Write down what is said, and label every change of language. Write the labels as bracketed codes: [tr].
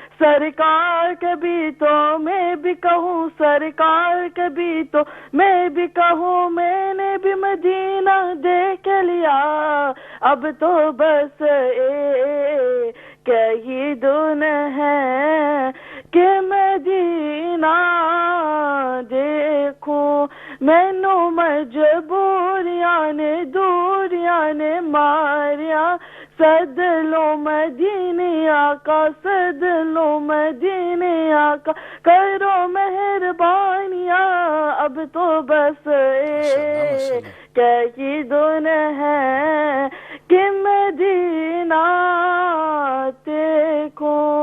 [ur] سرکار کبھی تو میں بھی کہوں, سرکار کبھی تو میں بھی کہوں, میں نے بھی مدینہ دیکھ لیا. اب تو بس ایک ہی دن ہے کہ مدینہ دیکھوں. [pa] مینو مجبوریاں نے دوریاں نے ماریا, سد لو مدینے آقا, سد لو مدینے آقا, کرو مہربانیاں. [ur] اب تو بس ایک ہی دن ہے کہ مدینہ دیکھو.